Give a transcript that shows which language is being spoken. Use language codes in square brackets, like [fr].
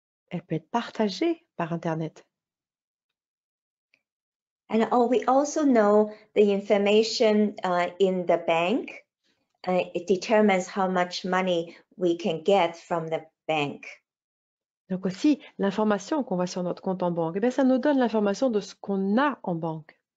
[fr] Elle peut être partagée par Internet. [en] And we also know the information in the bank. It determines how much money we can get from the bank. [fr] Donc aussi, l'information qu'on voit sur notre compte en banque, ça nous donne l'information de ce qu'on a en banque.